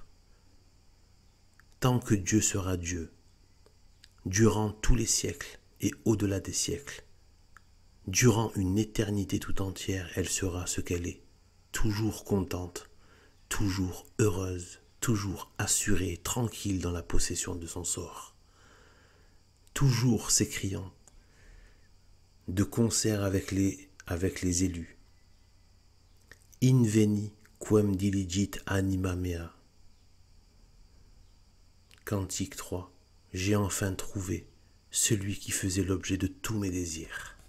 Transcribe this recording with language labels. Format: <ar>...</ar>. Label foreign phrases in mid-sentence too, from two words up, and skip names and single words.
<fr>Tant que Dieu sera Dieu, durant tous les siècles et au-delà des siècles, durant une éternité tout entière, elle sera ce qu'elle est, toujours contente, toujours heureuse, toujours assurée, tranquille dans la possession de son sort, toujours s'écriant, de concert avec les élus.</fr> <la>Inveni quem diligit anima mea.</la> <fr>Cantique 3. J'ai enfin trouvé celui qui faisait l'objet de tous mes désirs.</fr>